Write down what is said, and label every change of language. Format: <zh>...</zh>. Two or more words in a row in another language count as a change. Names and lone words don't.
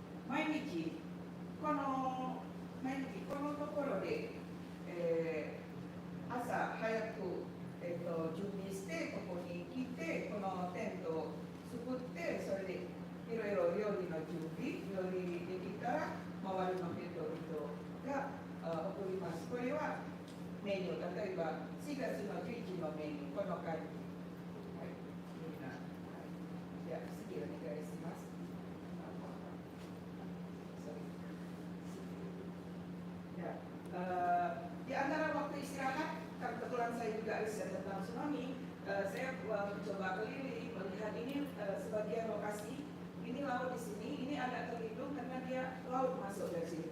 <ja>毎日このところで、朝早く準備してここに来てこのテントを作ってそれでいろいろ料理の準備料理できたら周りの人々が送ります。これはメニュー、例えば4月の11のメニューこの感じ。はい、みんな、はい、じゃあ次お願いします。</ja> <id>Ya, di antara waktu istirahat, kebetulan saya juga riset tentang tsunami, saya mencoba keliling melihat ini sebagian lokasi. Ini laut di sini, ini agak terlindung karena dia laut masuk dari sini.</id>